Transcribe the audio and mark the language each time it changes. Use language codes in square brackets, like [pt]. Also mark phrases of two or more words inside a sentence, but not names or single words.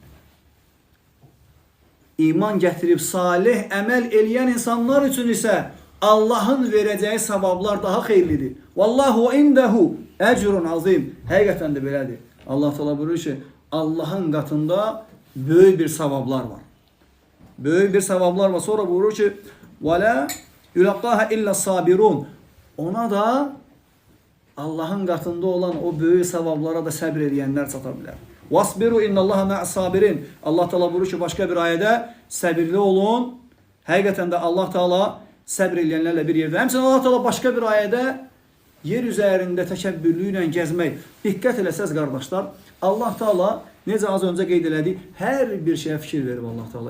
[az] İman gətirib salih əməl eləyən insanlar üçün isə Allahın verəcəyi savablar daha xeyirlidir. [ar] والله عنده أجر عظيم. [az] Həqiqətən də belədir. Allah Teala buyurur ki, Allahın qatında böyük bir savablar var. Böyük bir savablar var. Sonra buyurur ki, [ar] وَلَا يُلَقَّاهَ إِلَّا sabirun. [az] Ona da Allahın qatında olan o böyük savablara da səbr edənlər çata bilər. [ar] وَاسْبِرُوا اِنَّ اللّٰهَ مَعَ sabirin. [az] Allah Teala buyurur ki, başqa bir ayədə səbirli olun. Həqiqətən də Allah Teala səbr edənlərlə bir yerdə. Həmçinin Allah Teala başqa bir ayədə yer üzərində təkəbbürlü ilə gəzmək. Diqqət eləsəz qardaşlar, Allah Teala necə az öncə qeyd elədik, hər bir şeyə fikir verib Allah Teala.